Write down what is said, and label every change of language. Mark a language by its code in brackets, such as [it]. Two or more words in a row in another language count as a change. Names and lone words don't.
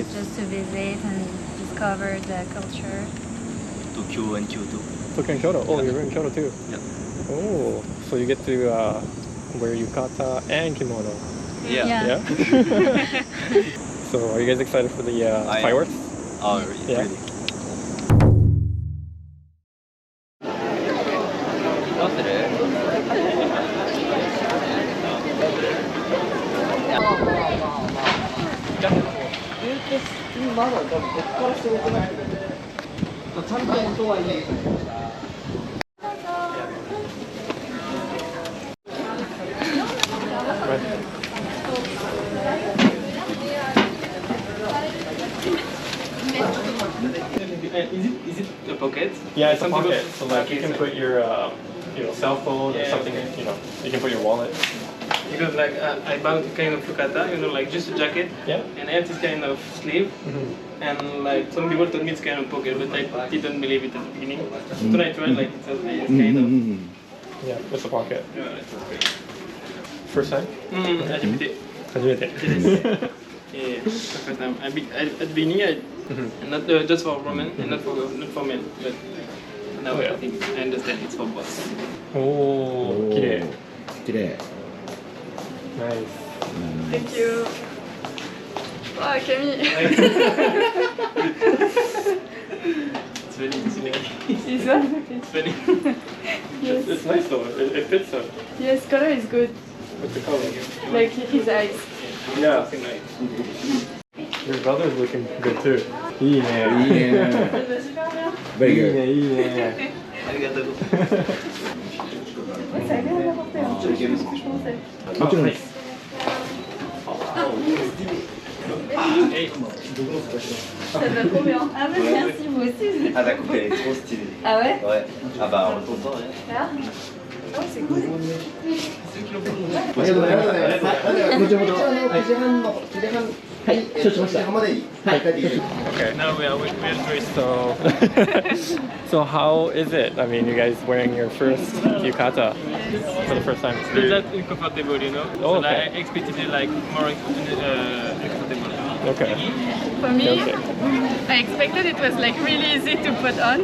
[en] Just to visit and discover the culture. Tokyo and Kyoto. Tokyo and Kyoto. Oh, you're in Kyoto too? Yeah. Oh, so you get to wear yukata and kimono. Yeah. So are you guys excited for the I am. fireworks? Oh, Yeah. really? [ja] どうする？まだ多分こっからすごくないけど、ちゃんと音はいい。 [en] Is it a pocket? Yeah, it's a Some pocket. people- So like you can put your cell phone or Yeah, something. okay. You can put your wallet. Because like I bought kind of yukata, like just a jacket, Yeah. and I have this kind of sleeve, and like some people told me it's kind of pocket, but I didn't believe it at the beginning. So then I tried like it's kind of. Yeah, it's a pocket. Yeah, it's okay. First time? [ja] 初めて。初めて。 [en] Yeah, the first time. At the beginning, not just for women and not for men, but now Oh, yeah. I think I understand it's for both. [ja] おー、綺麗。綺麗。 [en] Nice. Thank you. Wow, Camille. It's funny. Is that? It's funny. It's nice though. It fits him. Yes, color is good. What's the color? Like his eyes. Yeah. Something like. Your brother's looking good too. [ja] いいね。いいね。Very いい [en] good. [ja] ね、いいね。ありがとう。 [fr] C'est agréable à porter. Franchement, c'est. [ja] もちろんです。 [fr] Ça va trop bien. Ah ouais, merci, vous aussi. Ah d'accord, elle est trop stylée. Ah ouais? Ouais. Ah bah on est content. Ah, oh, c'est cool. [ja] ありがとうございます。後ほど。9時半の9時半。はい、承知しました。までに。はい、帰ってきて。 [en] Okay. Now we are doing So, so how is it? I mean, you guys wearing your first yukata for the first time? It's not uncomfortable, you know. Oh, So okay. I expected it like more comfortable. Okay. For me, Okay. I expected it was like really easy to put on,